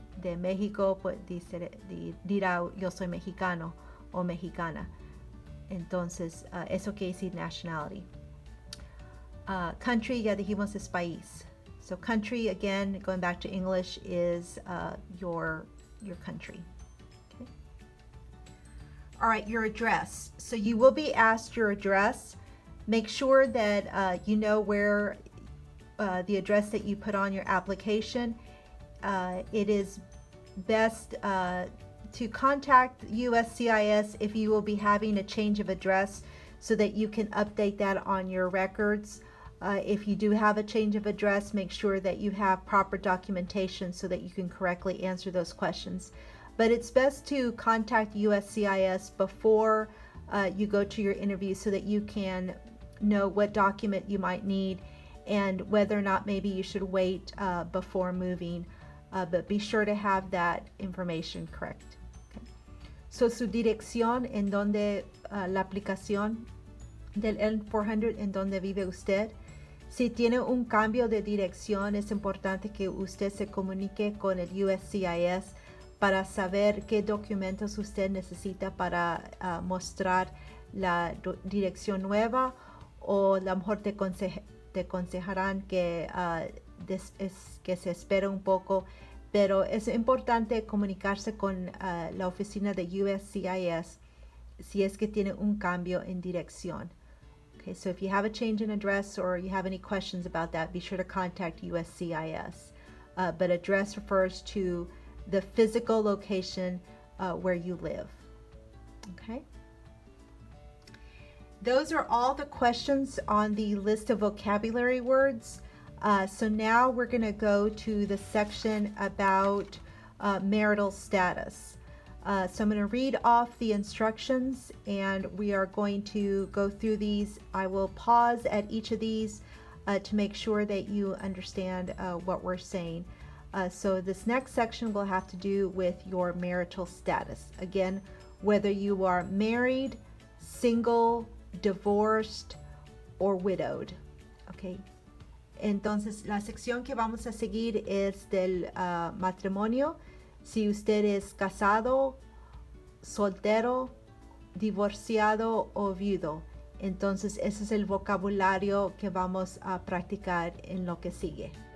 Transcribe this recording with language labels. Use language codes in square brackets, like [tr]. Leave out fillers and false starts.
[es] de México, pues dirá yo soy mexicano o mexicana. Entonces, eso quiere decir nationality. Country, ya dijimos, es país. [en] So country, again, going back to English, is your country. Okay. All right, your address. So you will be asked your address. Make sure that you know where the address that you put on your application. It is best to contact USCIS if you will be having a change of address so that you can update that on your records. If you do have a change of address, make sure that you have proper documentation so that you can correctly answer those questions. But it's best to contact USCIS before you go to your interview so that you can know what document you might need and whether or not maybe you should wait before moving. But be sure to have that information correct. Okay. [es] So su dirección en donde la aplicación del N400 en donde vive usted. Si tiene un cambio de dirección, es importante que usted se comunique con el USCIS para saber qué documentos usted necesita para mostrar la dirección nueva, o a lo mejor te aconsejarán que se espere un poco, pero es importante comunicarse con la oficina de USCIS si es que tiene un cambio en dirección. [en] Okay, so if you have a change in address or you have any questions about that, be sure to contact USCIS. But address refers to the physical location where you live. Okay. Those are all the questions on the list of vocabulary words. So now we're going to go to the section about marital status. So I'm going to read off the instructions and we are going to go through these. I will pause at each of these to make sure that you understand what we're saying. So this next section will have to do with your marital status. Again, whether you are married, single, divorced, or widowed. Okay. [es] Entonces, la sección que vamos a seguir es del matrimonio. Si usted es casado, soltero, divorciado o viudo. Entonces, ese es el vocabulario que vamos a practicar en lo que sigue.